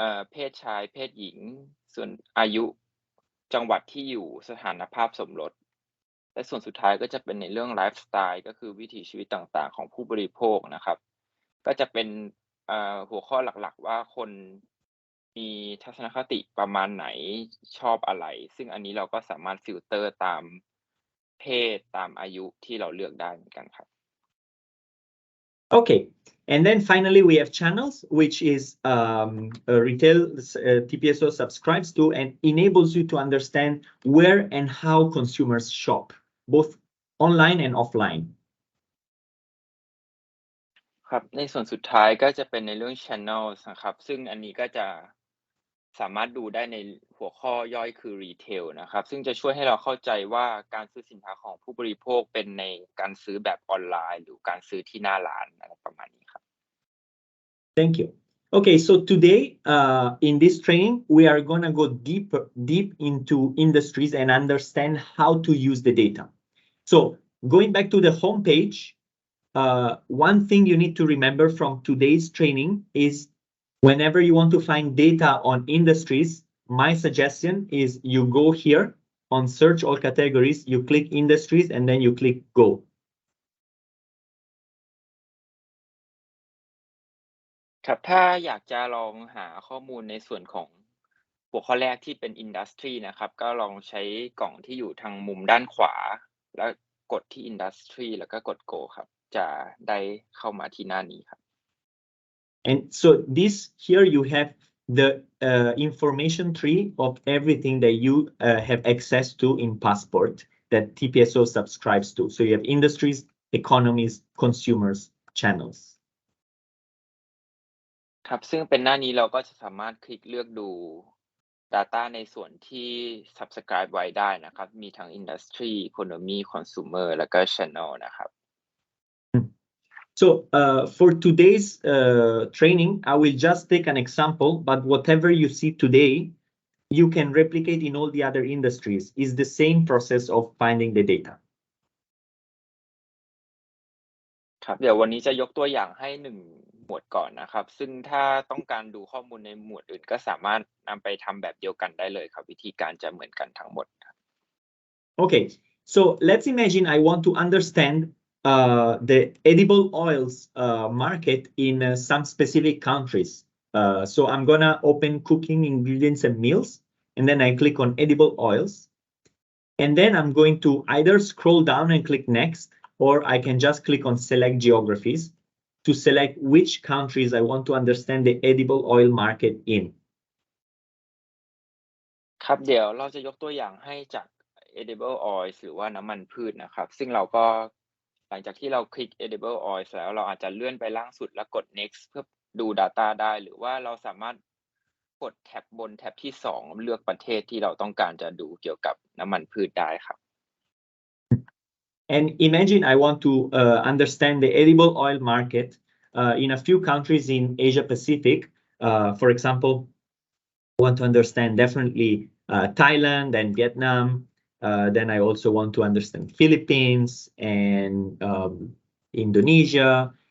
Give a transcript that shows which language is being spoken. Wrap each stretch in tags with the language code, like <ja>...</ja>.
<th>เพศชายเพศหญิงส่วนอายุจังหวัดที่อยู่สถานภาพสมรสและส่วนสุดท้ายก็จะเป็นในเรื่องไลฟ์สไตล์ก็คือวิถีชีวิตต่างๆของผู้บริโภคนะครับก็จะเป็นหัวข้อหลักๆว่าคนมีทัศนคติประมาณไหนชอบอะไรซึ่งอันนี้เราก็สามารถฟิลเตอร์ตามเพศตามอายุที่เราเลือกได้เหมือนกันครับ</th> <en>Okay, and then finally we have channels, which is retail TPSO subscribes to and enables you to understand where and how consumers shop, both online and offline.</en> <th>ครับในส่วนสุดท้ายก็จะเป็นในเรื่อง channels นะครับซึ่งอันนี้ก็จะสามารถดูได้ในหัวข้อย่อยคือ retail นะครับซึ่งจะช่วยให้เราเข้าใจว่าการซื้อสินค้าของผู้บริโภคเป็นในการซื้อแบบออนไลน์หรือการซื้อที่หน้าร้านอะไรประมาณนี้ครับ</th> <en>Thank you. Okay, so today in this training, we are going to go deep into industries and understand how to use the data. So going back to the homepage, one thing you need to remember from today's training is whenever you want to find data on industries, my suggestion is you go here on search all categories, you click industries, and then you click go.</en> <th>ครับถ้าอยากจะลองหาข้อมูลในส่วนของหัวข้อแรกที่เป็น industry นะครับก็ลองใช้กล่องที่อยู่ทางมุมด้านขวาแล้วกดที่ industry แล้วก็กด go ครับ จะได้เข้ามาที่หน้านี้ครับ</th> <en>And so this here you have the information tree of everything that you have access to in Passport that TPSO subscribes to. So you have industries, economies, consumers, channels.</en> <th>ครับซึ่งเป็นหน้านี้เราก็จะสามารถคลิกเลือกดู Data ในส่วนที่ subscribe ไว้ได้นะครับมีทั้ง Industry, Economy, Consumer แล้วก็ Channel นะครับ</th> <en>So for today's training, I will just take an example, but whatever you see today, you can replicate in all the other industries. It's the same process of finding the data.</en> <th>ครับเดี๋ยววันนี้จะยกตัวอย่างให้1หมวดก่อนนะครับซึ่งถ้าต้องการดูข้อมูลในหมวดอื่นก็สามารถนำไปทำแบบเดียวกันได้เลยครับวิธีการจะเหมือนกันทั้งหมดครับ</th> <en>Okay, so let's imagine I want to understand the edible oils market in some specific countries. So I'm gonna open cooking ingredients and meals, and then I click on edible oils. And then I'm going to either scroll down and click next, or I can just click on select geographies to select which countries I want to understand the edible oil market in.</en> <th>ครับเดี๋ยวเราจะยกตัวอย่างให้จาก edible oil หรือว่าน้ำมันพืชนะครับซึ่งเราก็หลังจากที่เราคลิก edible oil แล้วเราอาจจะเลื่อนไปล่างสุดแล้วกด next เพื่อดู data ได้หรือว่าเราสามารถกดแท็บบนแท็บที่2เลือกประเทศที่เราต้องการจะดูเกี่ยวกับน้ำมันพืชได้ครับ</th> <en>And imagine I want to understand the edible oil market in a few countries in Asia Pacific. For example, I want to understand definitely Thailand and Vietnam. Then I also want to understand Philippines and Indonesia.</en>